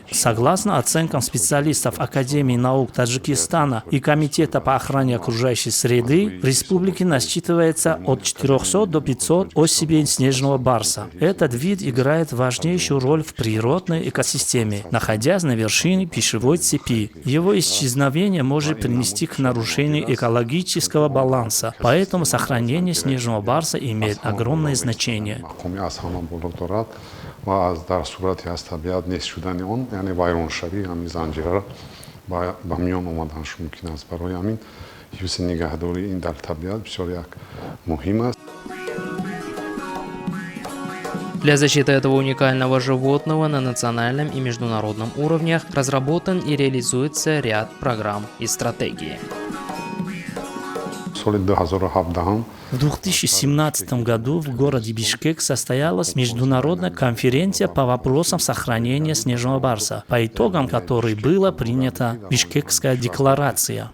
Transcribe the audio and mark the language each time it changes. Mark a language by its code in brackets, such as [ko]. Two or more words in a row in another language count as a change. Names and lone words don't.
[ru] Согласно оценкам специалистов Академии наук Таджикистана и Комитета по охране окружающей среды, в республике насчитывается от 400 до 500 особей снежного барса. Этот вид играет важнейшую роль в природной экосистеме, находясь на вершине пищевой цепи. Его исчезновение может привести к нарушению экологического баланса, поэтому сохранение снежного барса имеет огромное значение. [tg] و از در صورتی از طبیعت نیست شدن آن یعنی ویران شوی همین زنجیره با میان اومدنش ممکن است. برای همین حفظ نگهداری این در طبیعت بسیار یک مهم است. [ru] Для защиты этого уникального животного на национальном и международном уровнях разработан и реализуется ряд программ и стратегий. [tg] سال 2017 [ru] В 2017 году в городе Бишкек состоялась международная конференция по вопросам сохранения снежного барса, по итогам которой была принята Бишкекская декларация.